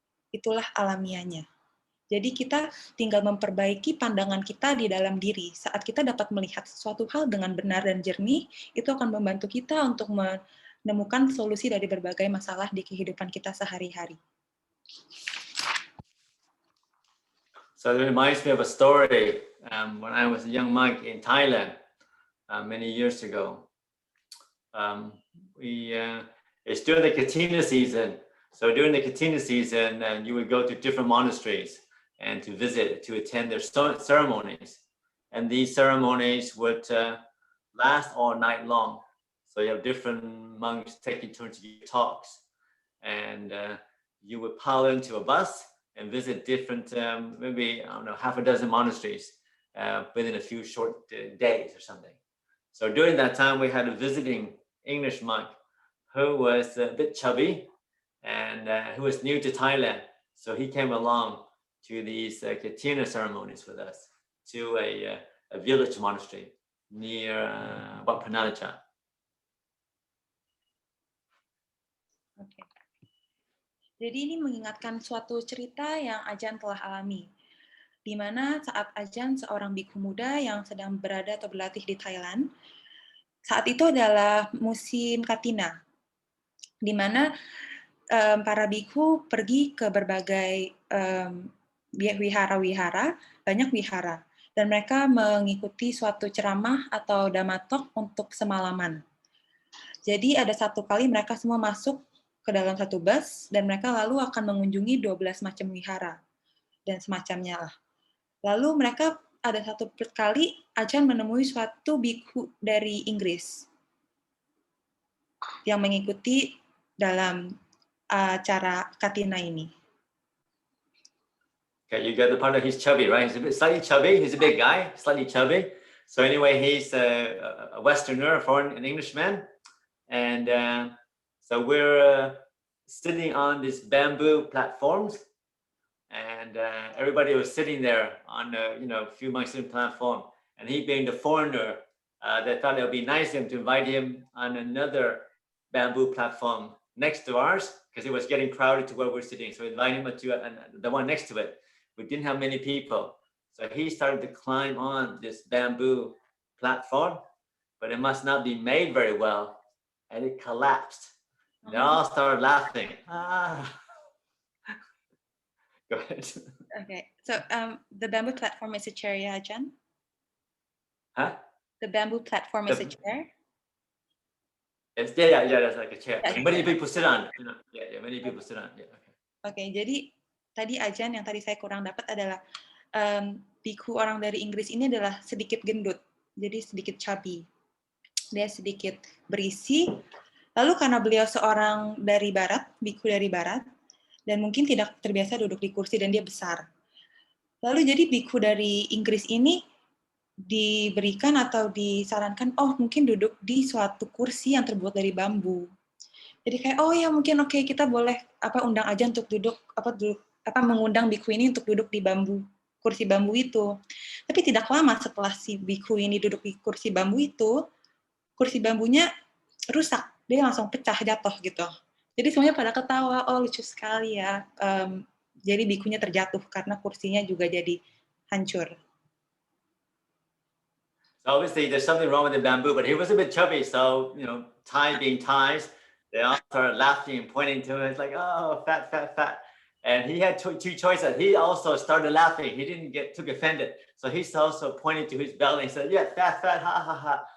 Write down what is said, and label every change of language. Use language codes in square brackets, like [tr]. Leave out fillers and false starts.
[id] Itulah alamiahnya. Jadi kita tinggal memperbaiki pandangan kita di dalam diri. Saat kita dapat melihat sesuatu hal dengan benar dan jernih, itu akan membantu kita untuk menemukan solusi dari berbagai masalah di kehidupan kita sehari-hari. [en] So it reminds me of a story when I was a young monk in Thailand many years ago. It's during the Katina season. So during the Katina season, you would go to different monasteries and to visit, to attend their ceremonies. And these ceremonies would last all night long. So you have different monks taking turns to give talks. And you would pile into a bus and visit different, maybe, I don't know, half a dozen monasteries within a few short days or something. So during that time, we had a visiting English monk who was a bit chubby and who was new to Thailand. So he came along to these Katina ceremonies with us to a village monastery near Wat Phanalacha. Okay. [id] Jadi ini mengingatkan suatu cerita yang Ajahn telah alami, di mana saat Ajahn seorang bikhu muda yang sedang berada atau berlatih di Thailand, saat itu adalah musim Katina, di mana para bikhu pergi ke berbagai wihara-wihara, banyak wihara, dan mereka mengikuti suatu ceramah atau dhammatalk untuk semalaman. Jadi ada satu kali mereka semua masuk ke dalam satu bus, dan mereka lalu akan mengunjungi 12 macam wihara, dan semacamnya lah. Lalu mereka ada satu kali Ajahn menemui suatu bikhu dari Inggris yang mengikuti dalam acara Katina ini. [en] Okay, you get the part of he's chubby, right? He's a bit slightly chubby. He's a big guy, slightly chubby. So anyway, he's a Westerner, an Englishman, and so we're sitting on these bamboo platforms, and everybody was sitting there on a few months in platform. And he, being the foreigner, they thought it would be nice of him to invite him on another bamboo platform next to ours because it was getting crowded to where we're sitting. So we invited him to the one next to it. We didn't have many people. So he started to climb on this bamboo platform, but it must not be made very well. And it collapsed. They all started laughing. Go ahead. Okay, so the bamboo platform is a chair, yeah, Ajahn? Huh? The bamboo platform is a chair? Yes, yeah, that's like a chair. Yeah, Many people sit on. Many people sit on. Yeah, okay. [id] Okay, jadi tadi Ajahn yang tadi saya kurang dapat adalah bikhu orang dari Inggris ini adalah sedikit gendut, jadi sedikit chubby. Dia sedikit berisi. Lalu karena beliau seorang dari barat, bikhu dari barat, dan mungkin tidak terbiasa duduk di kursi dan dia besar. Lalu jadi bikhu dari Inggris ini diberikan atau disarankan, mungkin duduk di suatu kursi yang terbuat dari bambu. Jadi kayak, mungkin oke, kita boleh undang aja untuk mengundang bikhu ini untuk duduk di kursi bambu itu. Tapi tidak lama setelah si bikhu ini duduk di kursi bambu itu, kursi bambunya rusak, dia langsung pecah, jatuh gitu. Jadi semuanya pada ketawa, lucu sekali ya. Jadi bikhunya terjatuh karena kursinya juga jadi hancur. [en] So obviously there's something wrong with the bamboo, but he was a bit chubby, so Thai being Thais, they all started laughing and pointing to him. It's like, fat, fat, fat. And he had two choices. He also started laughing. He didn't took offended. So he's also pointing to his belly and said, yeah, fat, fat, ha, ha, ha.